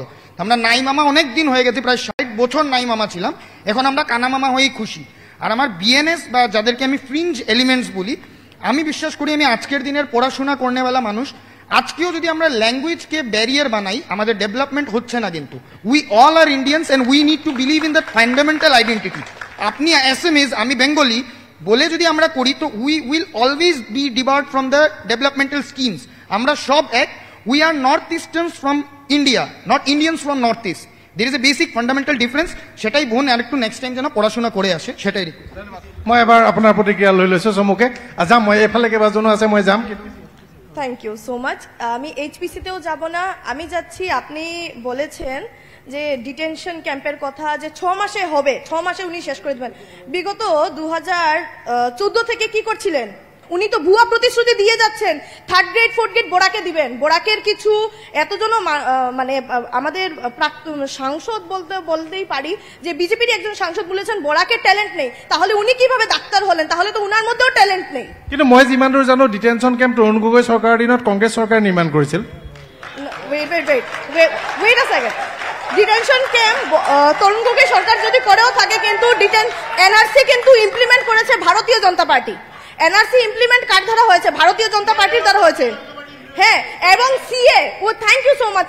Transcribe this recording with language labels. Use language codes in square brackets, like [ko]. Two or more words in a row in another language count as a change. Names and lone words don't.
[bn] আমরা নাই মামা অনেক দিন হয়ে গেছে, প্রায় 60 বছর নাই মামা ছিলাম, এখন আমরা কানা মামা হয়েই খুশি। আর আমার বিএনএস বা যাদেরকে আমি [en] fringe elements [bn] বলি, আমি বিশ্বাস করি আমি আজকের দিনের পড়াশোনা করনেওয়ালা মানুষ, আজকেও যদি আমরা ল্যাঙ্গুয়েজকে ব্যারিয়ার বানাই আমাদের ডেভেলপমেন্ট হচ্ছে না। [en] কিন্তু we all are Indians and we need to believe in that fundamental identity. [bn] আপনি অ্যাসামিজ, আমি বেঙ্গলি বলে যদি আমরা করি তো [en] we will always be debarred from the developmental schemes. [bn] আমরা সব এক, [en] we are North Easterners from India, not Indians from North East. there is a basic fundamental difference, [bn] সেটাই বোন আর একটু [en] next time [bn] যেন পড়াশোনা করে আসে, সেটাই। [as] মই এবাৰ আপোনাৰ প্ৰতিক্ৰিয়া লৈ লৈছোঁ চমুকে। যাম মই, এফালে কেইবাজনো আছে, মই যাম। [en] thank you so much. [bn] আমি এইচপিসিতেও যাব না, আমি যাচ্ছি। আপনি বলেছেন যে [en] detention camp's [bn] কথা, যে 6 মাসে হবে, 6 মাসে উনি শেষ করে দেবেন। বিগত 2014 থেকে কি করছিলেন? উনি তো ভুয়া প্রতিশ্রুতি দিয়ে যাচ্ছেন। 3rd গ্রেড 4th গ্রেড বোরাকে দিবেন। বোরাকের কিছু এতজন মানে আমাদের সাংসদ বলতেই পারি যে বিজেপির একজন সাংসদ বলেছেন বোরাকের ট্যালেন্ট নেই, তাহলে উনি কিভাবে ডাক্তার হলেন? তাহলে তো উনার মধ্যেও ট্যালেন্ট নেই। [as] কিন্তু মই যিমান দূৰ জানো [en] detention camp [as] তৰুণ গগৈ চৰকাৰৰ দিনত কংগ্ৰেছ চৰকাৰে নিৰ্মাণ কৰিছিল। [en] wait a second, detention camp [bn] তরুণ গগৈ সরকার যদি করেও থাকে, কিন্তু এনআরসি কিন্তু ইমপ্লিমেন্ট করেছে ভারতীয় জনতা পার্টি। এনআরসি ইমপ্লিমেন্ট কার দ্বারা হয়েছে? ভারতীয় জনতা পার্টির দ্বারা হয়েছে। হ্যাঁ, এবং সিএ, [en] oh thank you so much.